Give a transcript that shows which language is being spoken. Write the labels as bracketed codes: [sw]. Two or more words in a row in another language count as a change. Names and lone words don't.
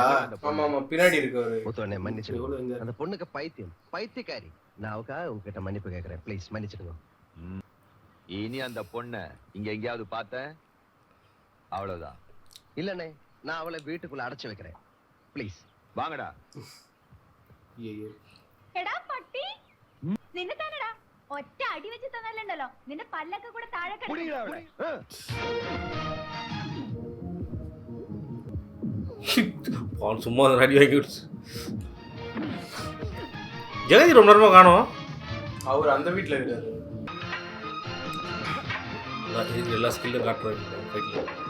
[ta] ஆமா ஆமா பின்னாடி இருக்கவரு. முத்துவண்ணே மன்னிச்சிடுங்க. அந்த பொண்ணுக்கு பைத்தியம், பைத்தியக்காரி. நான் அவக்காக உங்ககிட்ட மன்னிப்பு கேட்கறேன். ப்ளீஸ் மன்னிச்சிடுங்க. இனி அந்த பொண்ணை இங்க எங்கேயாவது பார்த்தேன் அவ்வளவுதான். இல்லண்ணே, நான் அவளை வீட்டுக்குள்ள அடைச்சு வைக்கிறேன். ப்ளீஸ் [ml] വാങ്ങടാ. എടാ പട്ടി നിന്നെ തന്നെടാ ഒറ്റ അടി വെച്ച് തന്നല്ലുണ്ടല്ലോ നിന്റെ പല്ലൊക്കെ കൂടെ താഴെ കുടിയിടാ അവിടെ. [ta] அவன் சும்மா அந்த அடி வாங்கி விடுச்சு. ஜெகதி ரொம்ப நேரமாக காணோம். அவர் அந்த வீட்டில் இருக்காரு. எல்லா ஸ்கில்லும் காட்டுறாங்க ஃபைட்டில்.